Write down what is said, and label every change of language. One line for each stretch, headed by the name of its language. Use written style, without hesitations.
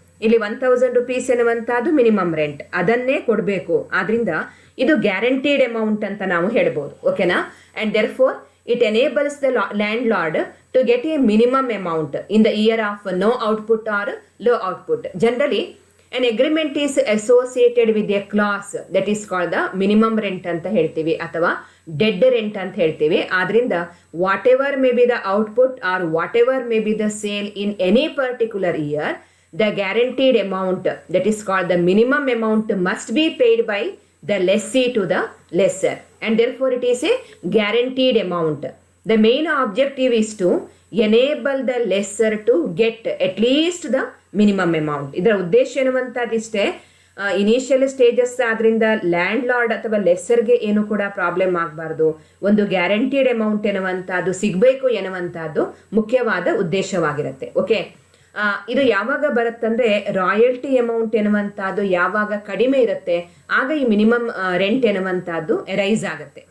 Kannada: ಇಲ್ಲಿ ₹1000 ಎನ್ನುವಂಥದ್ದು minimum rent, ಅದನ್ನೇ ಕೊಡಬೇಕು. ಆದ್ರಿಂದ ಇದು ಗ್ಯಾರಂಟೀಡ್ ಅಮೌಂಟ್ ಅಂತ ನಾವು ಹೇಳ್ಬೋದು. ಓಕೆನಾ?
English: And there four it enables the land lord to get A minimum amount in the year of no output R low output. Generally an agreement is associated with a clause that is called the minimum rent
Kannada: ಅಂತ ಹೇಳ್ತೀವಿ ಅಥವಾ dead rent ಅಂತ ಹೇಳ್ತೀವಿ. ಆದ್ರಿಂದ
English: Whatever may be the output or whatever may be the sale in any particular year, the guaranteed amount that is called the minimum amount must be paid by the lessee to the lessor, and therefore it is a guaranteed amount. The main objective is to enable the lessor to get at least the minimum amount.
Kannada: ಇದರ ಉದ್ದೇಶ ಎನ್ನುವಂಥದ್ದಿಷ್ಟೇ. Initial stages ಆದ್ರಿಂದ land lord ಅಥವಾ ಲೆಸ್ಸರ್ಗೆ ಏನು ಕೂಡ problem ಆಗಬಾರ್ದು, ಒಂದು guaranteed amount ಎನ್ನುವಂಥದ್ದು ಸಿಗಬೇಕು ಎನ್ನುವಂಥದ್ದು ಮುಖ್ಯವಾದ ಉದ್ದೇಶವಾಗಿರುತ್ತೆ. ಓಕೆ, ಇದು ಯಾವಾಗ ಬರುತ್ತಂದ್ರೆ ರಾಯಲ್ಟಿ ಅಮೌಂಟ್ ಎನ್ನುವಂಥದ್ದು ಯಾವಾಗ ಕಡಿಮೆ ಇರುತ್ತೆ ಆಗ ಈ ಮಿನಿಮಮ್ ರೆಂಟ್ ಎನ್ನುವಂಥದ್ದು ರೈಸ್ ಆಗುತ್ತೆ.